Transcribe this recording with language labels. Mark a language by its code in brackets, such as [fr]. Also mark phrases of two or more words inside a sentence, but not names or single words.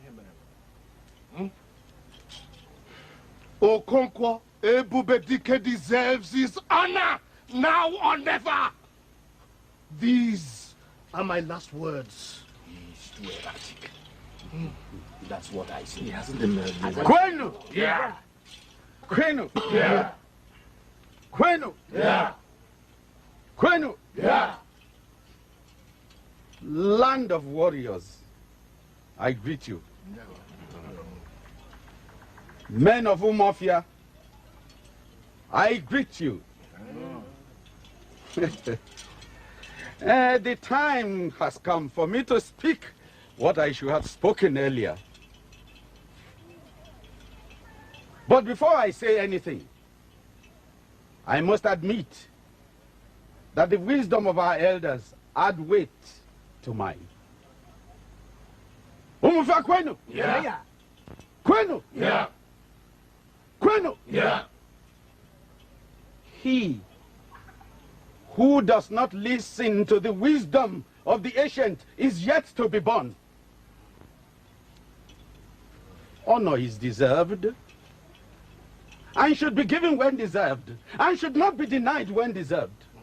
[en] Okonkwo Ebubedike deserves his honor now or never. These are my last words. He's too erratic. That's what I say. He hasn't been Kwenu? Yeah. Kwenu? Yeah. Kwenu? Yeah. Kwenu? Yeah. Land of warriors, I greet you. Men of Umuofia, I greet you. The time has come for me to speak what I should have spoken earlier. But before I say anything, I must admit that the wisdom of our elders add weight to mine. Umuofia kwenu? Yeah. Kwenu? Yeah. Kwenu? Yeah. He who does not listen to the wisdom of the ancient is yet to be born. Honor is deserved, and should be given when deserved, and should not be denied when deserved.